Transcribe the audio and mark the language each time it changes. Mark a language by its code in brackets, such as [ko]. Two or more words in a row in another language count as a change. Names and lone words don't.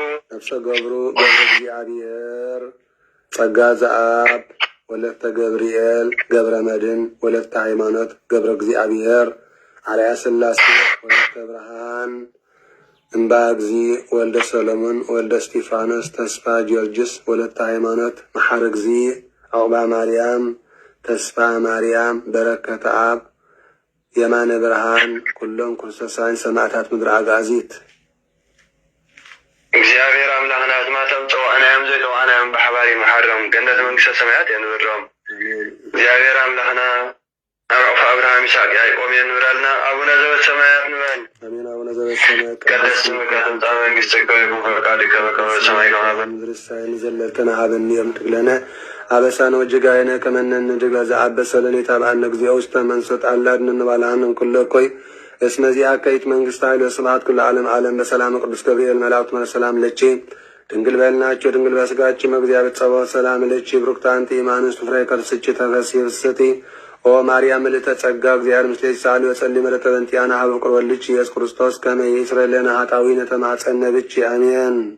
[ti] ነፍሰ ገብሩ ገብረ እግዚአብሔር ጸጋ ዘአብ ወለተ ገብርኤል ገብረ መድን ወለተ ሃይማኖት ገብረ እግዚአብሔር አርያ ሥላሴ ወለተ ብርሃን እምባ እግዚ ወልደ ሰሎሞን ወልደ እስጢፋኖስ ተስፋ ጊዮርጊስ ወለተ ሃይማኖት መሐር እግዚ ዕቁባ ማርያም ተስፋ ማርያም በረከተ አብ የማነ ብርሃን ኩሎም ክርስቶሳን ሰማዕታት ምድሪ አጋዚት እግዚአብሔር አምላኽና ዝማተም ፀዋዕናዮም ዘይተዋዕናዮም ብሓባር ይመሓሮም ገነት መንግስተ ሰማያት የንብሮም። እግዚአብሔር አምላኽና አብርሆ አብርሃም ይስሐቅ ያዕቆብ የንብረልና። [gez] አቡነ ዘበሰማያት [ti] ንበል። አሜን። [gez] አቡነ ዘበሰማያት ይትቀደስ ስምከ ትምጻእ መንግሥትከ ወይኩን ፈቃድከ በከመ በሰማይ ከማሁ በምድር ሲሳየነ ዘለልተና ሀበነ ዮም ህድግ ለነ አበሳነ ወጌጋየነ ከመ ንሕነኒ ለዘአበሰ ለነ ኢታብአነ እግዚኦ ውስተ መንሱት አላድነ እንባልሃንን ኩሎ እኮይ እስመ ዚአከ ይእቲ መንግሥተ ኃይል ወስብሐት ኩሉ ዓለም ዓለም በሰላም ቅዱስ ገብርኤል መላእክት ሰላም ለቺ ድንግል በልናቸው ድንግል በስጋችን እግዚአብሔር ጸባኦት ሰላም ለቺ ብሩክት አንቲ እምአንስት ፍሬ ከርስኪ ተፈሥሒ ፍስሕቲ ኦ ማርያም ምልዕተ ጸጋ እግዚአብሔር ምስሌኪ ሳሊ ወጸልይ ምሕረተ በእንቲአነ ሀበ ፍቁር ወልድኪ ኢየሱስ ክርስቶስ ከመ ይስረይ ለነ ኃጣውኢነ ተማጸነ ብኪ አሜን።